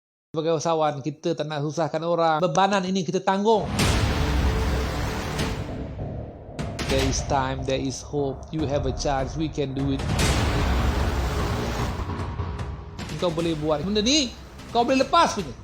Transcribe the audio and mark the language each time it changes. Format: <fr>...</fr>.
<ms>sebagai usahawan, kita tak nak susahkan orang. Bebanan ini kita tanggung.</ms> <en>There is time, there is hope. You have a chance, we can do it.</en> <ms>Kau boleh buat benda ni, kau boleh lepas punya.</ms>